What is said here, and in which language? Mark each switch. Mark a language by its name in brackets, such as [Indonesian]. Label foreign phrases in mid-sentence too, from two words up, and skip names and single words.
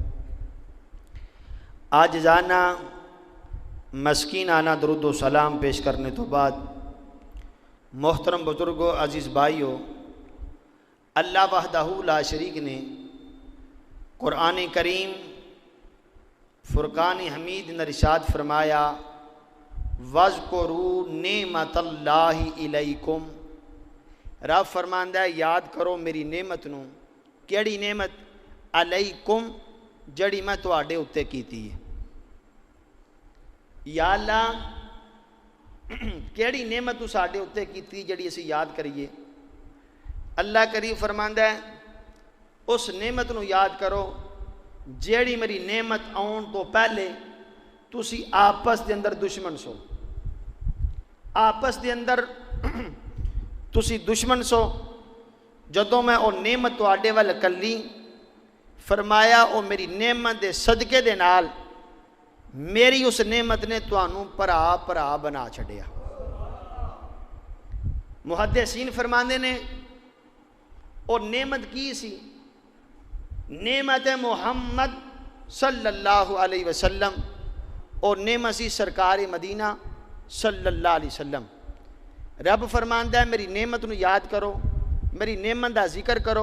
[Punjabi] عاجزانہ مسکینانہ درود و سلام پیش کرنے تو بعد محترم بزرگو، عزیز بھائیو، [Arabic] اللہ وحدہ لا شریک [Punjabi] نے قرآن کریم فرقان حمید نے ارشاد فرمایا [Arabic] وَاذْكُرُوا نِعْمَتَ اللَّهِ عَلَيْكُمْ، [Punjabi] رب فرماندا ہے یاد کرو میری نعمت نو۔ کیڑی نعمت؟ علیکم، جڑی میں تواڈے اُتے کیتی ہے۔ یا اللہ کیڑی نعمت تو ساڈے اُتے کیتی جڑی اسی یاد کریے؟ اللہ کریم فرماندا ہے اس نعمت نو یاد کرو جیڑی میری نعمت آن تو پہلے تسی آپس دے اندر دشمن سو، آپس دے اندر تسی دشمن سو۔ جدوں میں او نعمت تواڈے ول کلی، فرمایا او میری نعمت دے صدقے دے نال میری اس نعمت نے تانوں پرا بنا چھڈیا۔ محدثین فرماندے نے او نعمت کی سی؟ نعمت محمد [Arabic] صلی اللہ علیہ وسلم، [Punjabi] اور نعمت سی سرکار مدینہ [Arabic] صلی اللہ علیہ وسلم۔ [Punjabi] رب فرماندا ہے میری نعمت نو یاد کرو، میری نعمت دا ذکر کرو۔